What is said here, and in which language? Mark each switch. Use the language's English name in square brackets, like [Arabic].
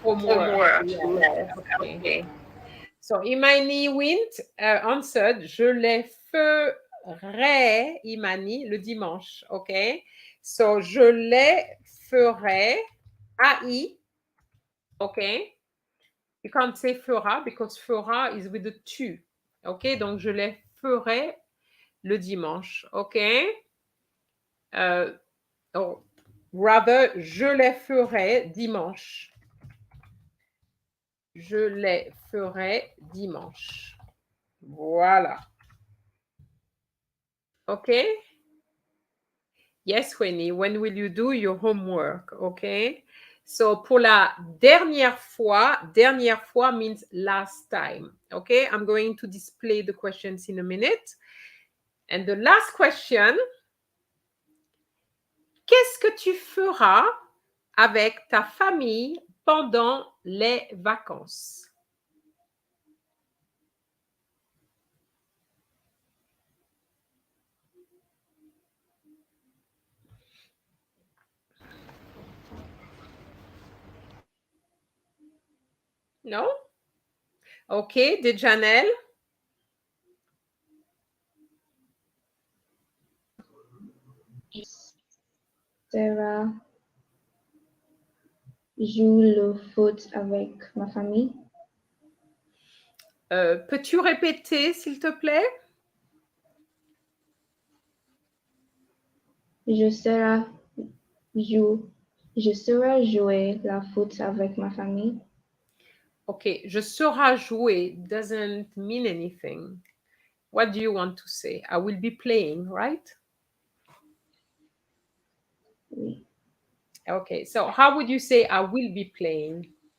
[English] Homework. Yes. Okay. So, Imani Wint answered, [French] je les ferai, Imani, le dimanche. [English] Okay. [French] So, je les ferai, AI. Okay. [English] You can't say fera because fera is with the tu. Okay. [French] Donc, je les ferai le dimanche. [English] Okay. Or rather, [French] je les ferai dimanche. Je les ferai dimanche. Voilà. [English] Okay? Yes, Winnie, when will you do your homework? Okay? So, [French] pour la dernière fois [English] means last time. Okay? I'm going to display the questions in a minute. And the last question, [French] qu'est-ce que tu feras avec ta famille pendant les vacances? [English] No? Okay, Dejanel? [French] Sarah joue le foot avec ma famille. Peux-tu répéter, s'il te plaît? Je Sarah joue Je serai jouer la foot avec ma famille. [English] Okay, [French] je serai jouer [English] doesn't mean anything. What do you want to say? I will be playing, right? [French] Oui. [English] Okay, so how would you say I will be playing?